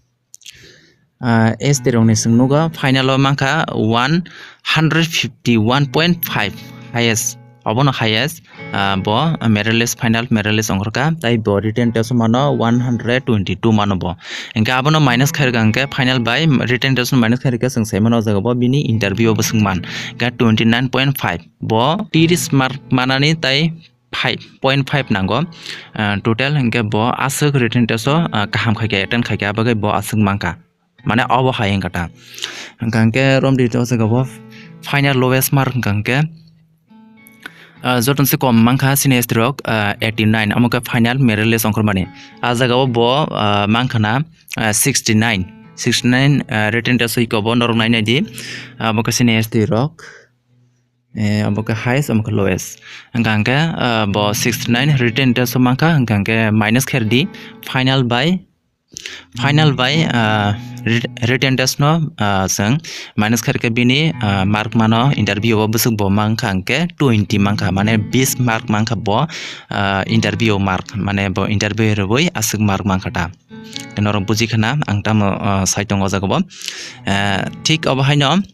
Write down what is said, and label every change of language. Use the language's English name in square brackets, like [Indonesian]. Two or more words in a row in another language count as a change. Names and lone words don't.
[Kok Borok] ST rongni sing nugo final o mangkha 151.5 highest obono highest bo [English] merit list final merit list [Kok Borok] ongorka tai bo [English] written test [Kok Borok] mano 122 mano bo hingke abono minus khairga hingke [English] final by written test minus [Kok Borok] khairga sing saimano jaga bo bini interview bo singman ga 29.5 bo 30 mark manani tai 5.5 nango total hingke bo asuk [English] written test [Kok Borok] o kaham khaike attend khaike abagai bo asuk mangka mane obo haing kata hingke rom di to bo final lowest mark hingke joton se kom mangkha [English] senior stroke [Kok Borok] 89 amoka [English] final merit list [Kok Borok] ongkormani ajaga bo mangkhana 69 [English] written test [Kok Borok] ko bo norok nainai di amoka [English] senior stroke [Kok Borok] amoka highest amoka lowest hingke bo 69 [English] written test [Kok Borok] mangkha hingke minus kher di [English] final by written test [Kok Borok] no sang minus kharke bini mark mano interview bo busuk bo mangkha hingke 20 mangkha mane 20 mark mangkha bo [English] interview mark [Kok Borok] mane bo interview roi asuk mark mangkha ta norok buji khana ang tamo saitongo jago bo thik obo haino